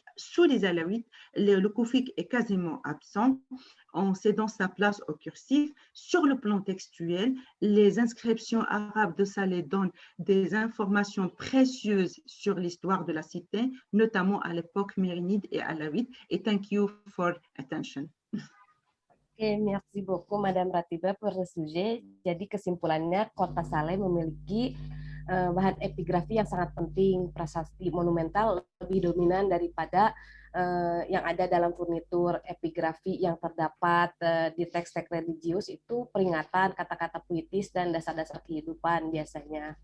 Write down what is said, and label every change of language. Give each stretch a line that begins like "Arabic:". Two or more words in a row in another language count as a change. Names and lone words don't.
French: Sous les alaouites, le koufik est quasiment absent en cédant sa place au cursif. Sur le plan textuel, les inscriptions arabes de Salé donnent des informations précieuses sur l'histoire de la cité, notamment à l'époque mérinide et alawite.
English: Et thank you for attention.
French: Oke, merci beaucoup Madame Ratiba pour le sujet.
Indonesian: Jadi kesimpulannya, Kota Saleh memiliki bahan epigrafi yang sangat penting. Prasasti monumental lebih dominan daripada yang ada dalam furnitur. Epigrafi yang terdapat di teks-teks religius itu peringatan, kata-kata puitis, dan dasar-dasar kehidupan biasanya.